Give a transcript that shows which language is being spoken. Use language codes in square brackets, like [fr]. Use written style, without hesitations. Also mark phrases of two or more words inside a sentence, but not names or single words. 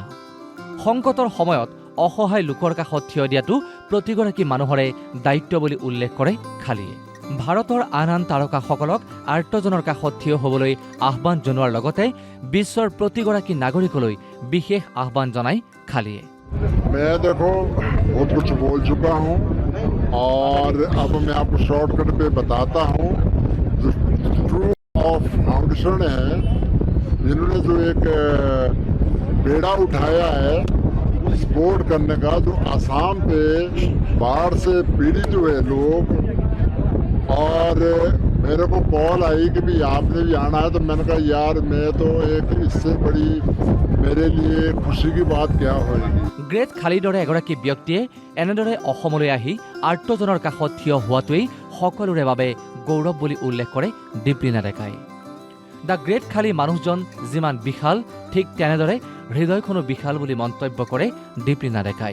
[as] সংকটৰ সময়ত অসহায় লোকৰ কাষত থিয় দিয়াটো প্ৰতিগৰাকী মানুহৰে দায়িত্ব বুলি উল্লেখ কৰে খালীয়ে। ভাৰতৰ আন আন তাৰকাসকলক আৰ্তজনৰ কাষত থিয় হ'বলৈ আহ্বান জনোৱাৰ লগতে বিশ্বৰ প্ৰতিগৰাকী নাগৰিকলৈ বিশেষ আহ্বান জনায় খালীয়ে। [hi] मैं देखो बहुत कुछ बोल चुका हूँ और अब मैं आपको शॉर्टकट पे बताता हूँ। जो ट्रू ऑफ फाउंडेशन है, इन्होंने जो एक बेड़ा उठाया है सपोर्ट करने का, जो आसाम पे बाढ़ से पीड़ित हुए लोग, और मेरे को कॉल आई कि भी आपने भी आना है, तो मैंने कहा यार मैं तो एक इससे बड़ी मेरे लिए खुशी की बात क्या होगी। [as] গ্ৰেট খালীৰ দৰে এগৰাকী ব্যক্তিয়ে এনেদৰে অসমলৈ আহি আৰ্তজনৰ কাষত থিয় হোৱাটোৱেই সকলোৰে বাবে গৌৰৱ বুলি উল্লেখ কৰে দীপলীনা ডেকাই। দ্য গ্ৰেট খালী মানুহজন যিমান বিশাল, ঠিক তেনেদৰে হৃদয়খনো বিশাল বুলি মন্তব্য কৰে দীপলীনা ডেকাই।